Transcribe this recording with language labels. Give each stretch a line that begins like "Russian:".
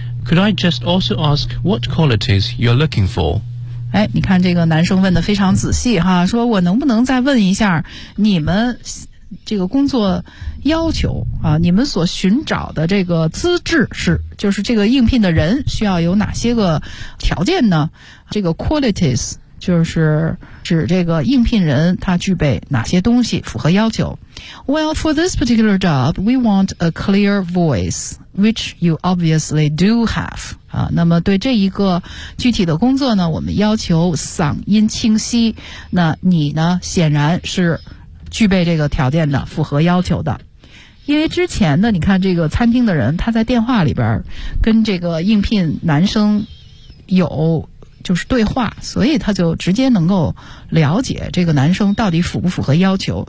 English: Could I just also ask what qualities you're looking for?
Chinese: 哎，你看这个男生问的非常仔细哈，说我能不能再问一下你们这个工作要求啊，你们所寻找的这个资质是，就是这个应聘的人需要有哪些个条件呢？这个 qualities 就是指这个应聘人他具备哪些东西符合要求。
English: Well, for this particular job, we want a clear voice, which you obviously do have.
Chinese: 啊，那么对这一个具体的工作呢，我们要求嗓音清晰，那你呢显然是具备这个条件的，符合要求的。因为之前呢，你看这个餐厅的人他在电话里边跟这个应聘男生有就是对话，所以他就直接能够了解这个男生到底符不符合要求。